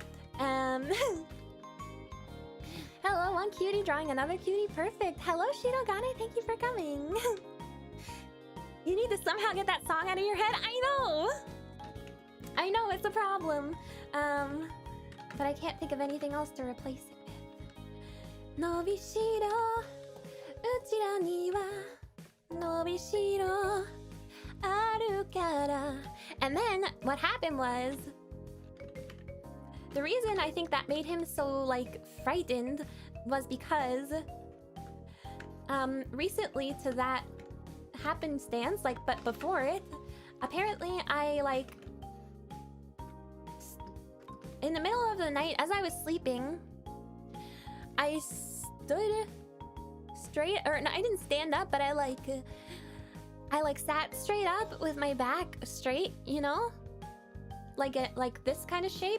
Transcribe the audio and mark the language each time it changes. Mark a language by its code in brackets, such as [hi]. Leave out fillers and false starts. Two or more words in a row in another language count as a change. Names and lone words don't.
[en] Hello, one cutie drawing another cutie. Perfect. Hello, Shirogane. Thank you for coming. You need to somehow get that song out of your head. I know, it's a problem. But I can't think of anything else to replace it with. [ja] 伸びしろ、うちらには伸びしろあるから. [en] And then what happened was, the reason I think that made him so like frightened was because recently to that happenstance, like, but before it, apparently I like in the middle of the night as I was sleeping, I stood straight, or no, I didn't stand up, but I sat straight up with my back straight, you know, like this kind of shape.